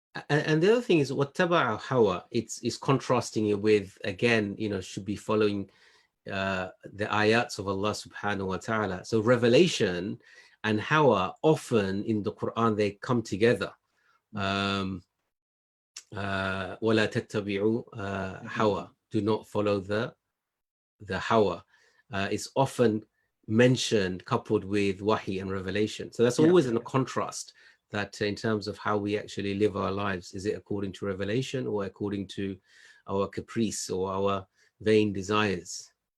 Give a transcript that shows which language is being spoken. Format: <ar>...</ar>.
<en>And the other thing is</en> <ar>وَاتَّبَعَ</ar> <en>hawa. It's contrasting it with, again, should be following the ayats of Allah subhanahu wa ta'ala. So revelation and hawa, often in the Quran they come together.</en> <ar>وَلَا تَتَّبِعُوا hawa.</ar> <en>Do not follow the hawa. It's often mentioned coupled with wahi and revelation. So that's always in a contrast, that in terms of how we actually live our lives, is it according to revelation or according to our caprice or our vain desires?</en>